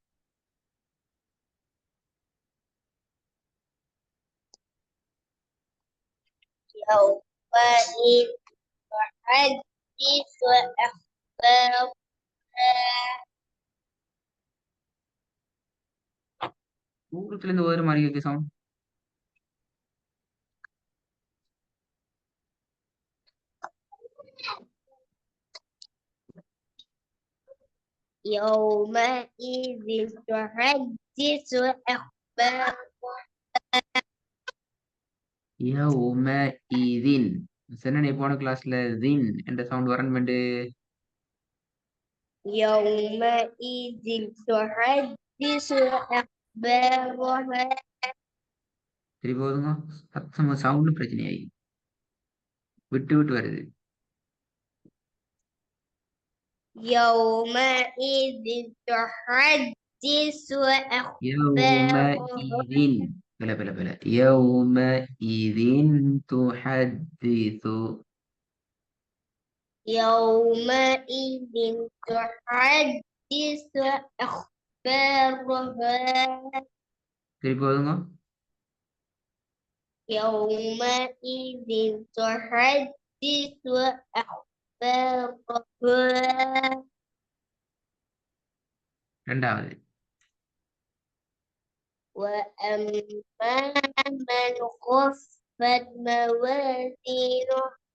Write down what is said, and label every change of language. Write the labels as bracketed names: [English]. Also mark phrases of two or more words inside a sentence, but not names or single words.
[Arabic] يومئذ تحدث أخبارها [Tamil] தூரத்துல இருந்து ஒரு மாதிரி இருக்கு சவுண்ட். [Arabic] يومئذ تحدث أخبارها يوم إذ. [Tamil] சொன்ன நீ போன கிளாஸ்ல தீன் என்ற சவுண்ட் வரணும். [Arabic] يومئذ تحدث أخبارها [Tamil] சரி போதுங்க. சத்தமா சவுண்ட் பிரச்சனையாயி விட்டு விட்டு வருது. [Arabic] يومئذ تحدث யௌம أخبارها இதீன். [Tamil] பல பல பல [Arabic] يوم إذ تحدث. يومئذ تحدث أخبارها [Tamil] சரி போதுங்க. [Arabic] يومئذ تحدث أخبارها [Tamil] ரெண்டாவது. [Arabic] وأما من خفت موازينه